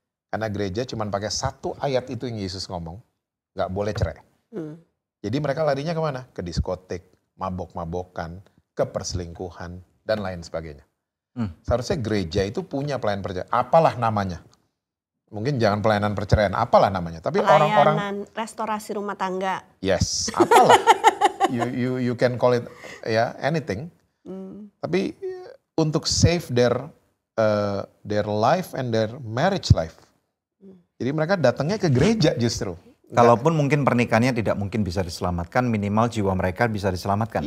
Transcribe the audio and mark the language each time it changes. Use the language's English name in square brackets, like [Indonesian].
[Indonesian] Karena gereja cuma pakai satu ayat itu yang Yesus ngomong. Nggak boleh cerai. Jadi mereka larinya kemana? Ke diskotik, mabok-mabokan, ke perselingkuhan, dan lain sebagainya. Seharusnya gereja itu punya pelayanan perceraian. Apalah namanya. Mungkin jangan pelayanan perceraian, apalah namanya. Tapi orang-orang... Pelayanan restorasi rumah tangga. Yes, apalah. [English] You can call it anything. [Indonesian] Tapi untuk [English] save their life and their marriage life. [Indonesian] Jadi mereka datangnya ke gereja justru. Kalaupun mungkin pernikahannya tidak mungkin bisa diselamatkan, minimal jiwa mereka bisa diselamatkan.